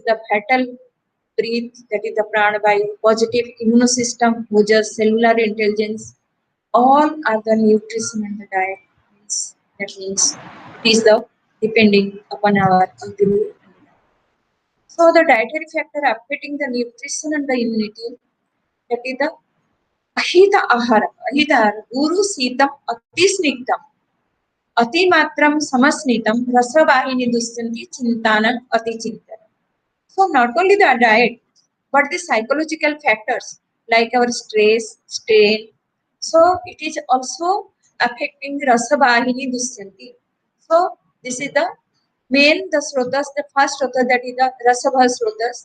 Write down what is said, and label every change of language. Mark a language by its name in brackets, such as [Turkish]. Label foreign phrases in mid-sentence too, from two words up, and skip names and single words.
[English] The vital breath, that is the [Sanskrit] प्राण वायु, [English] positive immune system, ojas, cellular intelligence, all are the nutrition and the diet. That means it is the depending upon our agni. So the dietary factor affecting the nutrition and the immunity, that is the [Sanskrit] अहित आहार. अहित गुरु शीतम् अति स्निग्धम्. अतिमात्रम् समश्नितम् रसवाहिनी दुष्यन्ति चिन्तनम् अति चिन्तनम्. [English] So not only the diet, but the psychological factors like our stress, strain. So it is also affecting [Sanskrit] रसवाहिनी दुष्यन्ति. [English] So this is the main the srotas, the first srota, that is the [Sanskrit] रसभ स्रोतस्.